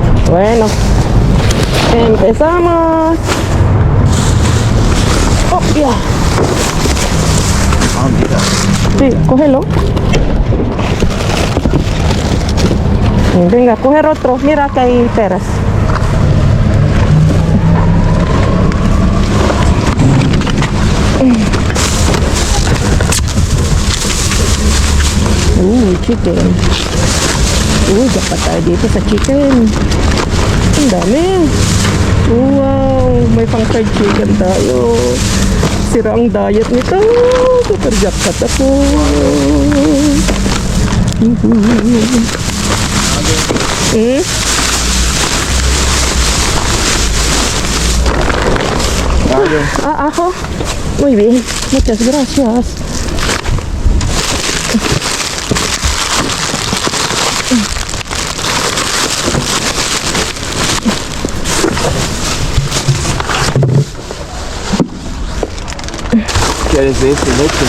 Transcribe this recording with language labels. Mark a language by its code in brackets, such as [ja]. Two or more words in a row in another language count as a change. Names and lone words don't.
[es] Bueno. Empezamos. Oh, ya. Sí, cógelo. Venga, coger otro. Mira que hay peras. [tl] Chicken. Dapat tayo dito sa chicken. Ang dami. Wow, may pang [en] fried chicken [tl] tayo. Sira ang diet nito. [en] Super jackpot [tl] ako. Ako. [es] Muy bien. Muchas gracias. ¿Quieres este leche?